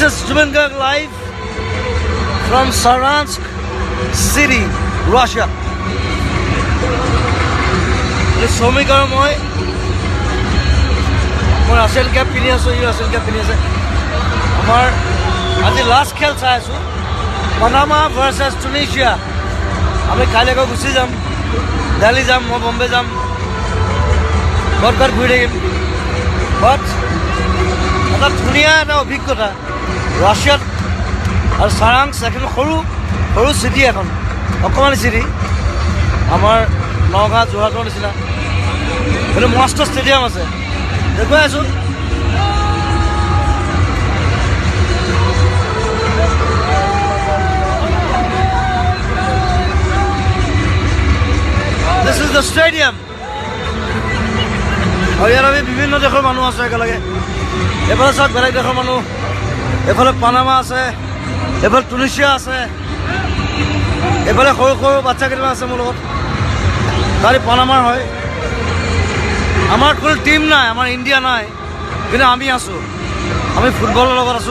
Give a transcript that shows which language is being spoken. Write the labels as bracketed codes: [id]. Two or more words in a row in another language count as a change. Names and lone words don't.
[en] Azmengarh live from Saransk city, Russia. [as] Somik আৰু মই [en] Russian cap [as] পিন্ধি আছোঁ, [en] Russian cap [as] পিন্ধি আছে। আমাৰ আজি লাষ্ট খেল চাই আছোঁ, পানামা ভাৰ্চেছ টুনিচিয়া। আমি কাইলৈকে গুচি যাম, দিল্লী যাম, মই বম্বে যাম, ঘৰত ঘূৰি থাকিম। বাট এটা ধুনীয়া এটা অভিজ্ঞতা ৰাছিয়াত আৰু চাৰাংছ এখন সৰু সৰু চিটি, এখন অকণমানি চিটি, আমাৰ নগাঁও যোৰহাটৰ নিচিনা। কিন্তু মস্ত ষ্টেডিয়াম আছে, দেখুৱাই আছোঁ। [en] This is the stadium. [as] আৰু ইয়াত আমি বিভিন্ন দেশৰ মানুহ আছে একেলগে। এইফালে চাওক বেলেগ দেশৰ মানুহ, এইফালে পানামা আছে, এইফালে টুনিচিয়া আছে, এইফালে সৰু সৰু বাচ্চা কেইটামান আছে মোৰ লগত। তাৰে পানামাৰ হয়। আমাৰ কোনো টিম নাই, আমাৰ ইণ্ডিয়া নাই, কিন্তু আমি আছোঁ, আমি ফুটবলৰ লগত আছোঁ।